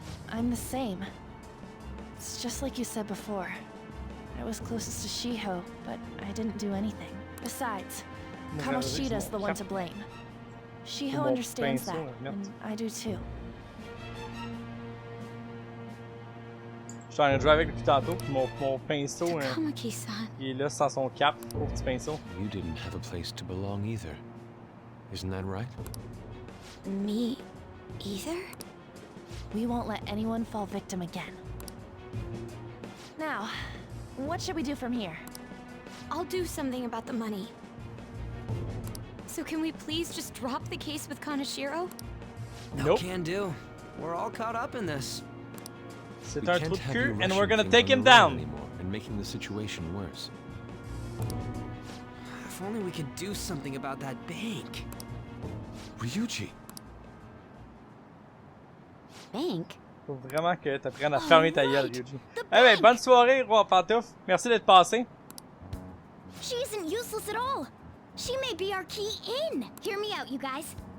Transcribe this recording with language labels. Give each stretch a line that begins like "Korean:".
English: I'm the same. It's just like you said before. I was closest to Shiho, but I didn't do anything. Besides, Kamoshida's the one to blame. Shiho understands that, and I do too.
French: Je suis en train de jouer avec depuis tantôt, puis mon pinceau,
English: Takamaki-san.
French: il est là sans son cap, au petit pinceau.
English: You didn't have a place to belong either. Isn't that right? Me either? We won't let anyone fall victim again. Now, what should we do from here? I'll do something about the money. So can we please just drop the case with Kaneshiro? No can do. We're all caught up in this.
French: C'est un trou de cul,
English: and we're gonna take him down. And making the situation worse. If only we could do something about that bank. Ryuji. Bank?
French: Faut vraiment que t'apprennes à fermer ta gueule, Ryuji. Eh ben, bonne soirée, Roi Pantouf. Merci d'être passé.
English: She isn't useless at all. She may be our key in. Hear me out, you guys.